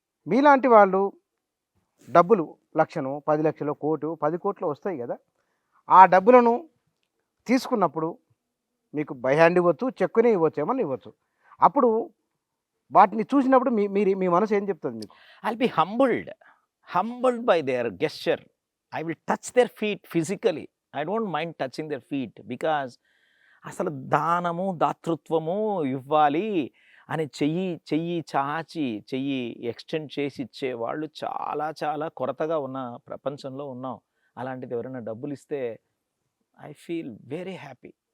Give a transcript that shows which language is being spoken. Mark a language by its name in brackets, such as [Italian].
[Telugu] మీలాంటి వాళ్ళు డబ్బులు లక్షను, 10 లక్షలు, కోటు, 10 కోట్లు వస్తాయి కదా, ఆ డబ్బులను తీసుకున్నప్పుడు మీకు బై హ్యాండ్ ఇవ్వచ్చు, చెక్కునే ఇవ్వచ్చు, ఏమన్నా ఇవ్వచ్చు. అప్పుడు వాటిని చూసినప్పుడు మీ మనసు ఏం చెప్తుంది మీకు? [English] I'll be humbled by their gesture. I will touch their feet physically. I don't mind touching their feet because [Telugu] అసలు దానము, దాతృత్వము ఇవ్వాలి అని చెయ్యి చాచి చెయ్యి ఎక్స్టెండ్ చేసి ఇచ్చేవాళ్ళు చాలా చాలా కొరతగా ఉన్న ప్రపంచంలో ఉన్నాం. అలాంటిది ఎవరైనా డబ్బులు ఇస్తే [English] I feel very happy.